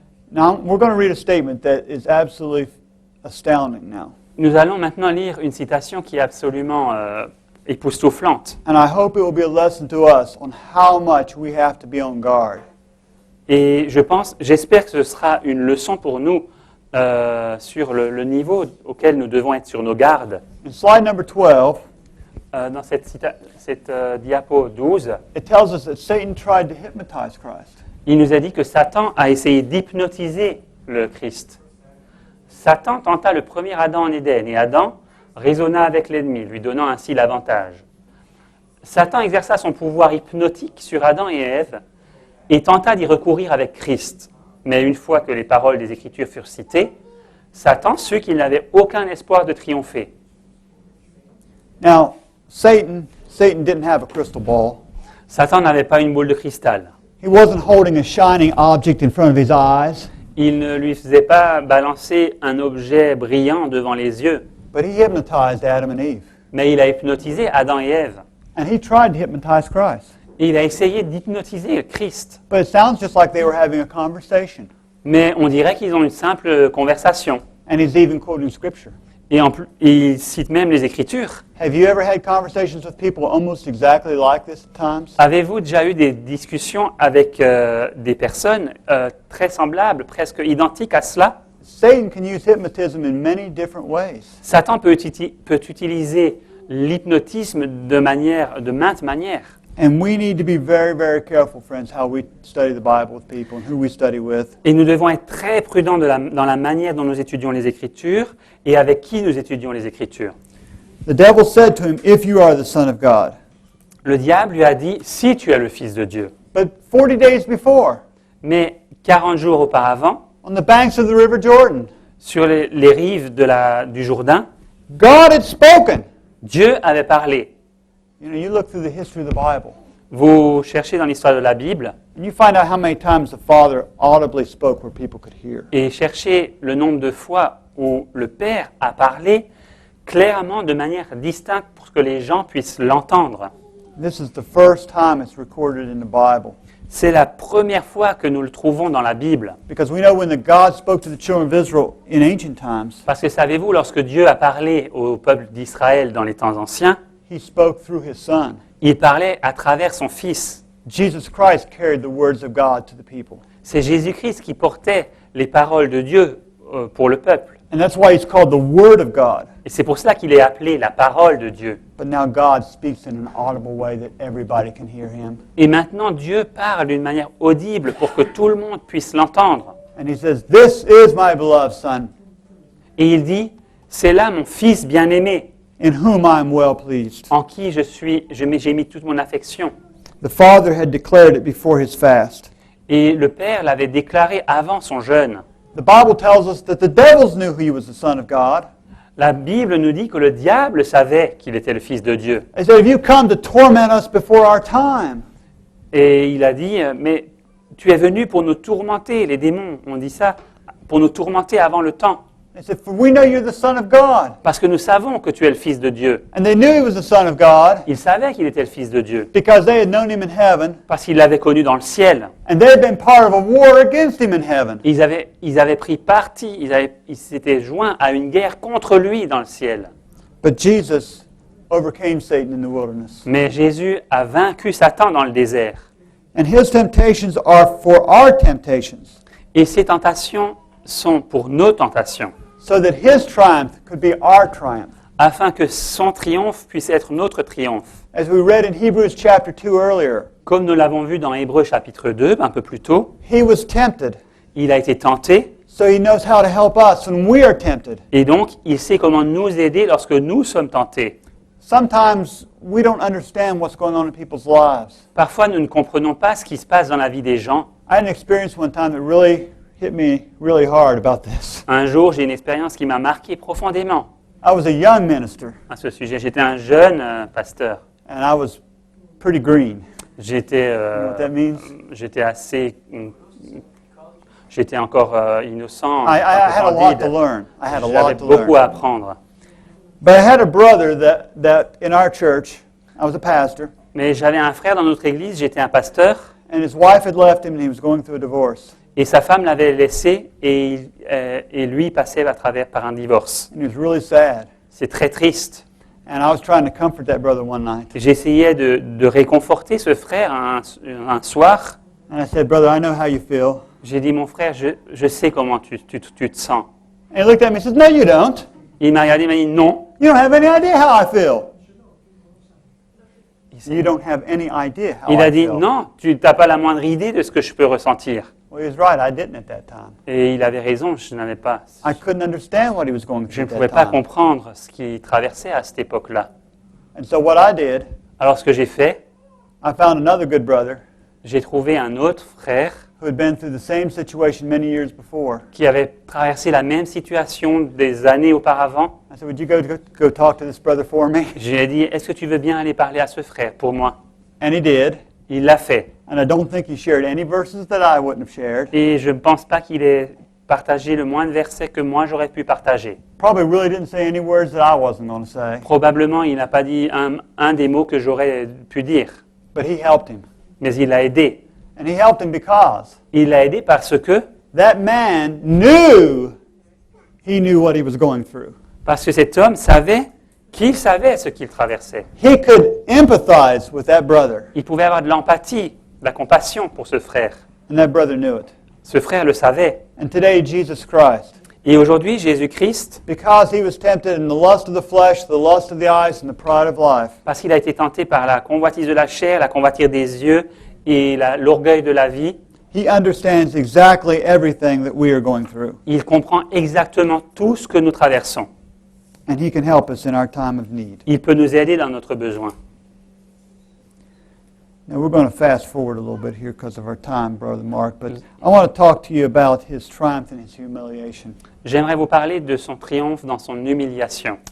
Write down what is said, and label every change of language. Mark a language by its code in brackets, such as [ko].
[en] Now, we're going to read a statement that is absolutely astounding now. [fr] Nous allons maintenant lire une citation qui est absolument époustouflante. [en] And I hope it will be a lesson to us on how much we have to be on guard. [fr] Et j'espère que ce sera une leçon pour nous sur le niveau auquel nous devons être sur nos gardes. [en] In slide number 12, [fr] Dans cette diapo 12, [en] it tells us that Satan tried to hypnotize Christ. [fr] il nous a dit que Satan a essayé d'hypnotiser le Christ. Satan tenta le premier Adam en Éden, et Adam raisonna avec l'ennemi, lui donnant ainsi l'avantage. Satan exerça son pouvoir hypnotique sur Adam et Ève, et tenta d'y recourir avec Christ. Mais une fois que les paroles des Écritures furent citées, Satan sut qu'il n'avait aucun espoir de triompher. [en] Now, Satan didn't have a crystal ball. [fr] Satan n'avait pas une boule de cristal. [en] He wasn't holding a shining object in front of his eyes, [fr] Il ne lui faisait pas balancer un objet brillant devant les yeux, [en] but he hypnotized Adam and Eve. [fr] mais il a hypnotisé Adam et Ève. [en] And he tried to hypnotize Christ. [fr] Et il a essayé d'hypnotiser Christ. [en] But it sounds just like they were having a conversation. [fr] Mais on dirait qu'ils ont une simple conversation. [en] And he's even quoting scripture. [fr] Et il cite même les Écritures. [en] Have you ever had conversations with people almost exactly like this at times? [fr] Avez-vous déjà eu des discussions avec des personnes très semblables, presque identiques à cela? [en] It Satan can use hypnotism in many different ways. [fr] Satan peut utiliser l'hypnotisme de maintes manières. [en] And we need to be very, very careful, friends, how we study the Bible with people and who we study with. [fr] Et nous devons être très prudents dans la manière dont nous étudions les Écritures et avec qui nous étudions les Écritures. [en] The devil said to him, "If you are the Son of God." [fr] Le diable lui a dit, si tu es le Fils de Dieu. [en] But 40 days before, [fr] Mais 40 jours auparavant, [en] on the banks of the River Jordan, [fr] sur les rives du Jourdain, [en] God had spoken. [fr] Dieu avait parlé. [en] You know, you look through the history of the Bible, [fr] Vous cherchez dans l'histoire de la Bible [en] and you find out how many times the Father audibly spoke where people could hear. [fr] et cherchez le nombre de fois où le Père a parlé clairement de manière distincte pour que les gens puissent l'entendre. [en] This is the first time it's recorded in the Bible. [fr] C'est la première fois que nous le trouvons dans la Bible. [en] Because we know when the God spoke to the children of Israel in ancient times, [fr] Parce que savez-vous, lorsque Dieu a parlé au peuple d'Israël dans les temps anciens, [en] He spoke through His Son. [fr] il parlait à travers son Fils. [en] Jesus Christ carried the words of God to the people. [fr] C'est Jésus-Christ qui portait les paroles de Dieu pour le peuple. [en] And that's why He's called the Word of God. [fr] Et c'est pour cela qu'il est appelé la parole de Dieu. [en] But now God speaks in an audible way that everybody can hear Him. [fr] Et maintenant, Dieu parle d'une manière audible pour que tout le monde puisse l'entendre. [en] And He says, "This is my beloved Son, [fr] Et il dit, c'est là mon Fils bien-aimé, [en] in whom I am well pleased." [fr] en qui j'ai mis toute mon affection. [en] The Father had declared it before His fast. [fr] Et le Père l'avait déclaré avant son jeûne. [en] The Bible tells us that the devils knew He was the Son of God. [fr] La Bible nous dit que le diable savait qu'il était le Fils de Dieu. [en] He said, "Have you come to torment us before our time?" [fr] Et il a dit, mais tu es venu pour nous tourmenter, les démons ont dit ça, pour nous tourmenter avant le temps. [en] He said, "For we know you're the Son of God." [fr] Parce que nous savons que tu es le Fils de Dieu. [en] And they knew He was the Son of God [fr] Ils savaient qu'il était le Fils de Dieu, [en] because they had known Him in heaven, [fr] parce qu'ils l'avaient connu dans le ciel. [en] and they had been part of a war against Him in heaven. [fr] Ils avaient pris parti, ils s'étaient joints à une guerre contre lui dans le ciel. [en] But Jesus overcame Satan in the wilderness. [fr] Mais Jésus a vaincu Satan dans le désert. [en] And His temptations are for our temptations, [fr] Et ces tentations sont pour nos tentations, [en] so that His triumph could be our triumph. [fr] afin que son triomphe puisse être notre triomphe. [en] As we read in Hebrews chapter 2 earlier, [fr] Comme nous l'avons vu dans Hébreux chapitre 2, un peu plus tôt, [en] He was tempted, [fr] il a été tenté, [en] so He knows how to help us when we are tempted. [fr] et donc il sait comment nous aider lorsque nous sommes tentés. [en] Sometimes we don't understand what's going on in people's lives. [fr] Parfois, nous ne comprenons pas ce qui se passe dans la vie des gens. [en] I had an experience one time that really hit me really hard about this. [fr] Un jour, j'ai une expérience qui m'a marqué profondément [en] I was a young minister, [fr] à ce sujet. J'étais un jeune pasteur. [en] and I was pretty green. [fr] J'étais [en] You know what that means? [fr] j'étais assez... J'étais encore innocent, [en] I [fr] un [en] had [fr] peu [en] a lot [fr] candide. [en] to learn. I had a [fr] J'avais [en] lot to [fr] beaucoup [en] learn. [fr] à apprendre. [en] But I had a brother that in our church, I was a pastor, [fr] Mais j'avais un frère dans notre église, j'étais un pasteur, [en] and his wife had left him and he was going through a divorce. [fr] et sa femme l'avait laissé, et lui passait par un divorce. [en] And he was really sad. [fr] C'est très triste. [en] And I was trying to comfort that brother one night. [fr] J'essayais de réconforter ce frère un soir. [en] And I said, "Brother, I know how you feel." [fr] J'ai dit, mon frère, je sais comment tu te sens. [en] And he looked at me and says, "No, you don't. [fr] Il m'a regardé, il m'a dit, non. [en] You don't have any idea how I feel." You don't have any idea how [fr] Il [en] I [fr] a dit, [en] feel. [fr] non, tu n'as pas la moindre idée de ce que je peux ressentir. [en] Well, he was right. I didn't at that time. [fr] Et il avait raison, je n'avais pas. [en] I couldn't understand what he was going [fr] Je ne [en] through [fr] pouvais [en] at [fr] pas [en] that time. [fr] comprendre ce qu'il traversait à cette époque-là. [en] And so what I did, [fr] Alors ce que j'ai fait, [en] I found another good brother [fr] j'ai trouvé un autre frère [en] who had been through the same situation many years before. [fr] qui avait traversé la même situation des années auparavant. [en] I said, "Would you go talk to this brother for me?" [fr] Je lui ai dit, est-ce que tu veux bien aller parler à ce frère pour moi? [en] And he did. [fr] Il l'a fait. [en] And I don't think he shared any verses that I wouldn't have shared. [fr] Et je ne pense pas qu'il ait partagé le moins de versets que moi j'aurais pu partager. [en] Probably really didn't say any words that I wasn't going to say. [fr] Probablement, il n'a pas dit un des mots que j'aurais pu dire, [en] But he helped him. [fr] mais il l'a aidé. [en] And he helped him because [fr] Il l'a aidé parce que [en] that man knew he knew what he was going through. [fr] cet homme savait qu'il savait ce qu'il traversait. [en] He could empathize with that brother. [fr] Il pouvait avoir de l'empathie, de la compassion pour ce frère. [en] And that brother knew it. [fr] Ce frère le savait. [en] And today, Jesus Christ, [fr] Et aujourd'hui, Jésus-Christ, [en] because he was tempted in the lust of the flesh, the lust of the eyes, and the pride of life, [fr] parce qu'il a été tenté par la convoitise de la chair, la convoitise des yeux et l'orgueil de la vie, [en] he understands exactly everything that we are going through. [fr] il comprend exactement tout ce que nous traversons. [en] And he can help us in our time of need. [fr] Il peut nous aider dans notre besoin. [en] Now, we're going to fast forward a little bit here because of our time, Brother Mark, but I want to talk to you about his triumph and his humiliation. [fr] J'aimerais vous parler de son triomphe dans son humiliation.